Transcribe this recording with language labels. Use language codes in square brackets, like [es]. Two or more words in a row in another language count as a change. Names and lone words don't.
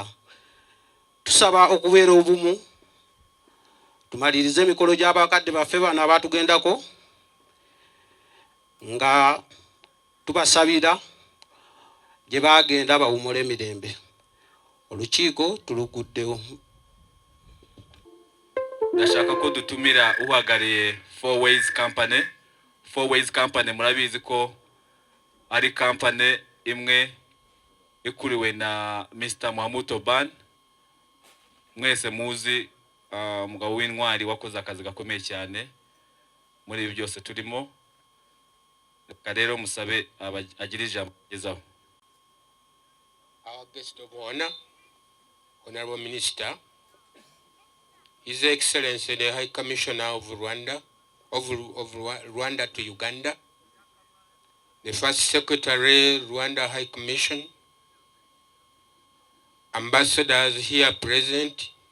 [lg] Tusaba okubeera obumu tumalirize emikolo gy'abakadde baffe bano abaatugendako nga tubasabira gye baagenda bawumule emirembe. Olukiiko tuluguddewo. [rw] Ndashaka ko dutumira uhagarariye Four Ways Company. Four Ways Company murabizi ko ari company imwe ikuriwe na Mr. Mahmoud Oban. Mwese muzi umugabo w'intwari wakoze akazi gakomeye cyane muri ibi byose turimo. Rero musabe agira ijambo gezaho. [en] Our guest of honor, Honorable Minister, His Excellency the High Commissioner of Rwanda, Rwanda to Uganda, the First Secretary, Rwanda High Commission, ambassadors here present,